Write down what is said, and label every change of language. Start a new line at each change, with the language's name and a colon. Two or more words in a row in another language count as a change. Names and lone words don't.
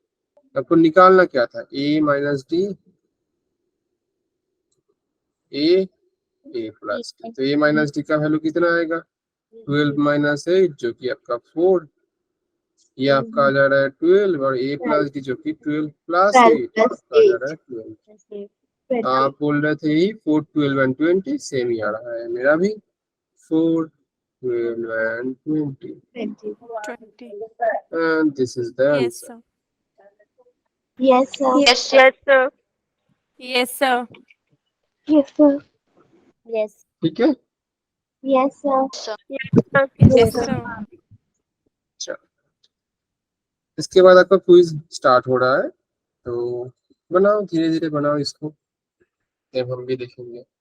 Hindi: आपको निकालना क्या था,
English: a minus D, a plus D,
Hindi: तो
English: a minus D
Hindi: का वैल्यू कितना आएगा, 12 माइनस 8 जो कि आपका 4, ये आपका आ जा रहा है 12, और
English: a plus D
Hindi: जो कि 12 प्लस 8 आपका आ जा रहा है 12।
English: Yes, sir.
Hindi: आप बोल रहे थे ही 4, 12 एंड 20 सेम ही आ रहा है, मेरा भी 4, 12 एंड 20, 20.
English: and this is the Yes, आंसर। sir. Yes, sir. Yes, sir. sir. Yes, sir. Yes, sir. Yes.
Hindi: ठीक है,
English: Yes, sir. Sir. Yes, sir.
Hindi: चलो इसके बाद आपका
English: quiz start
Hindi: हो रहा है, तो बनाओ धीरे धीरे बनाओ इसको, तब हम भी देखेंगे।